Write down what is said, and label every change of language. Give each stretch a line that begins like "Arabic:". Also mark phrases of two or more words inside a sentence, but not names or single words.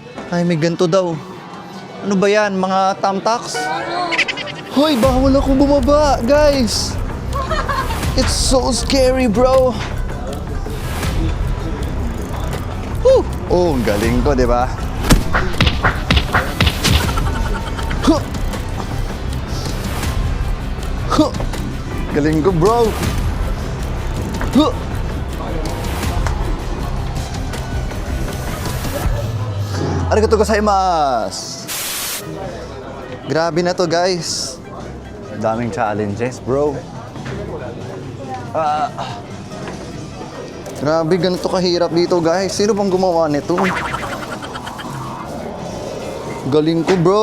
Filipino: Ay, may ganito daw. Ano ba yan? Mga thumbtacks? Hoy, bawal ako bumaba, guys!
English: It's so scary, bro! Whew!
Filipino: Oh, ang galing ko, di ba? Huh! Huh! Galing ko, bro! Huh!
Japanese: ありがとうございます!
Filipino: Grabe na to, guys. Daming challenges, bro. Grabe, ganito kahirap dito, guys. Sino bang gumawa nito? Galing ko, bro.